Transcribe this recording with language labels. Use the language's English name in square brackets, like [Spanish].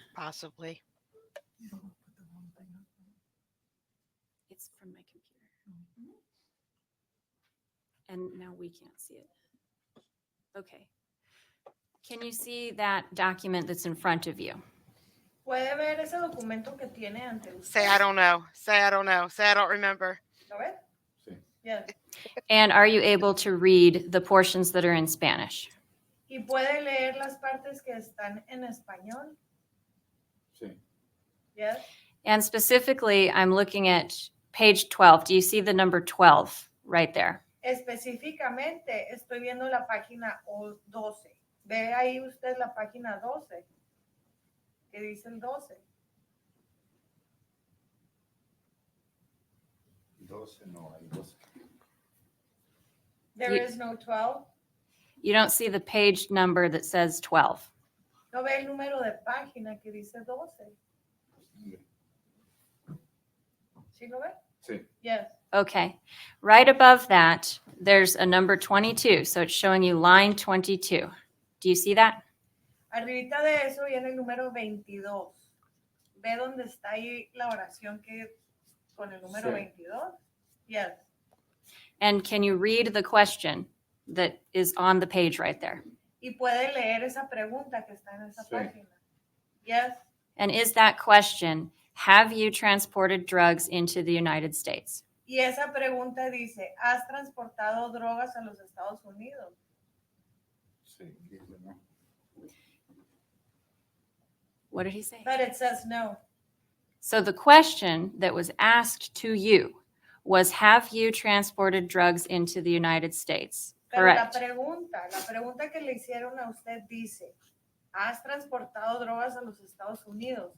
[English] possibly. It's from my computer. And now we can't see it. Okay. Can you see that document that's in front of you? [Spanish] ¿Puede ver ese documento que tiene ante usted? [English] Say I don't know. Say I don't know. Say I don't remember. [Spanish] ¿Lo ve? Sí. [English] Yes. And are you able to read the portions that are in Spanish? [Spanish] ¿Y puede leer las partes que están en español? Sí, [English] Yes. And specifically, I'm looking at page 12. Do you see the number 12 right there? [Spanish] Específicamente estoy viendo la página 12. ¿Ve ahí usted la página 12? ¿Qué dice el 12? 12 no hay 12. [English] There You- is no 12. You don't see the page number that says 12. [Spanish] ¿No ve el número de página que dice 12? ¿Sí lo ve? Sí, [English] Yes. Okay. Right above that, there's a number 22. So it's showing you line 22. Do you see that? [Spanish] Arribita de eso viene el número 22. ¿Ve dónde está ahí la oración que con el número Sí. [English] 22? Yes. And can you read the question that is on the page right there? [Spanish] Y puede leer esa pregunta que está en esa Sí. página. [English] Yes. And is that question, have you transported drugs into the United States? [Spanish] Y esa pregunta dice, ¿has transportado drogas a los Estados Unidos? sí, dice no. [English] What did he say? But it says no. So the question that was asked to you was, have you transported drugs into the United States? [Spanish] Pero la [English] Correct. [Spanish] pregunta que le hicieron a usted dice, ¿has transportado drogas a los Estados Unidos?